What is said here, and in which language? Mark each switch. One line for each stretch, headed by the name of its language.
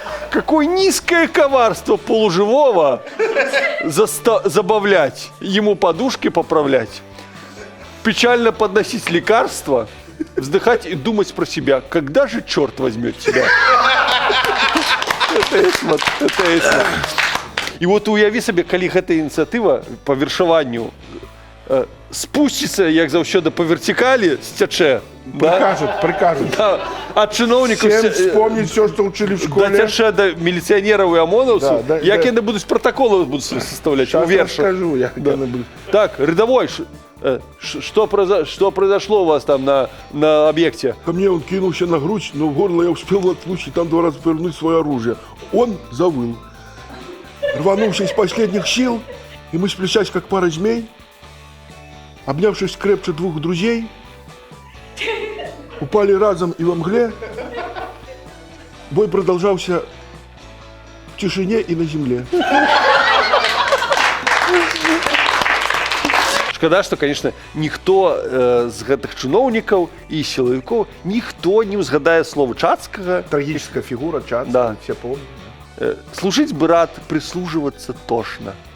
Russian: Какое низкое коварство полуживого забавлять, ему подушки поправлять, печально подносить лекарства, вздыхать и думать про себя. Когда же черт возьмет тебя? Это Эйсман.
Belarusian: І от уяві сабе, калі гэта ініцыятыва па вершаванню спусціцца, як заўсёды, па вертикалі сцячэ.
Russian: Прикажут.
Belarusian: Да. Ад чыноўнікаў
Russian: вспомнить все, что учили в школе.
Belarusian: Дацячэ да міліцыянераў і амонаўцаў, як яны будуць
Russian: протоколы составлять
Belarusian: у вершах.
Russian: Сейчас расскажу,
Belarusian: як яны
Russian: будут. Так, рядовой, что произошло у вас там на объекте? Ко мне он кинулся на грудь, но в горло я успел воткнуть и там 2 раза повернуть свое оружие. Он завыл. Рванулся из последних сил, и мы, сплетясь как пара змей, обнявшись крепче 2 друзей, упали разом и во мгле. Бой продолжался в тишине и на земле.
Belarusian: Шкада,
Russian: что, конечно, никто
Belarusian: з гэтых чыноўнікаў і сілавікоў, ніхто не ўзгадае слова Чацкага.
Russian: Трагическая фигура Чацкага, да. все помнят. Служить бы рад, прислуживаться тошно.